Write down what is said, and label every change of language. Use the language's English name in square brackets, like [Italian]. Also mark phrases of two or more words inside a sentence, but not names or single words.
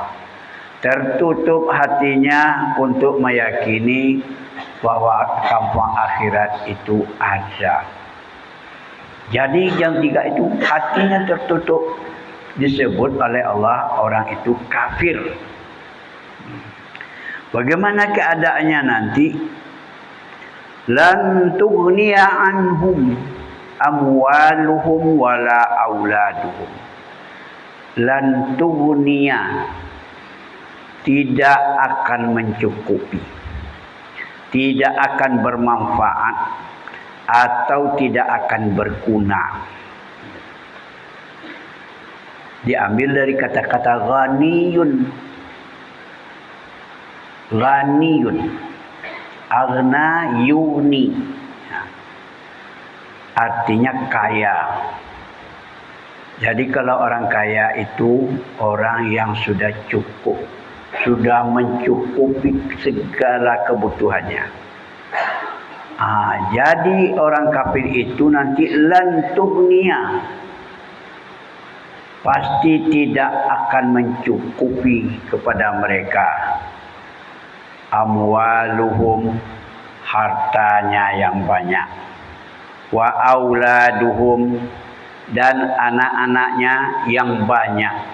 [Indonesian] Tertutup hatinya untuk meyakini bahwa kampung akhirat itu ada. Jadi yang tiga itu hatinya tertutup, disebut oleh Allah orang itu kafir. Bagaimana keadaannya nanti? [Arabic] لن تغني عنهم أموالهم ولا أولادهم. لن تغني, [Indonesian] tidak akan mencukupi, tidak akan bermanfaat, atau tidak akan berguna. Diambil dari kata-kata ghaniyun. [Arabic] غني، أغنى يغني, [Indonesian] artinya kaya. Jadi kalau orang kaya itu orang yang sudah cukup, sudah mencukupi segala kebutuhannya. Jadi orang kafir itu nanti [Arabic] لن تغني, [Indonesian] pasti tidak akan mencukupi kepada mereka amwaluhum, hartanya yang banyak, [Arabic] وأولادهم, [Indonesian] dan anak-anaknya yang banyak.